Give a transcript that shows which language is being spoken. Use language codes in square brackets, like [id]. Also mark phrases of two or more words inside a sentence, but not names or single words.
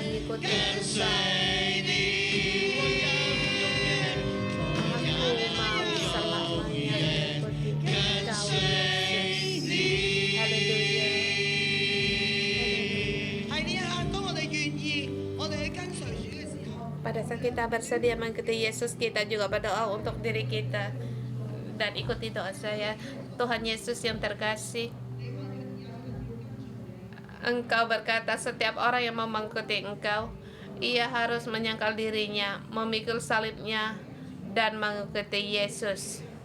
[id] mengikuti Engkau. Aku mau selamanya mengikuti Engkau, Yesus. Haleluya. [yue] 喺呢一刻，當我哋願意，我哋去跟隨主嘅時候， [id] Pada saat kita bersedia mengikuti Yesus, kita juga berdoa untuk diri kita dan ikuti doa saya. Tuhan Yesus yang terkasih, Engkau berkata setiap orang yang mau mengikuti Engkau, ia harus menyangkal dirinya, memikul salibnya, dan mengikuti Yesus.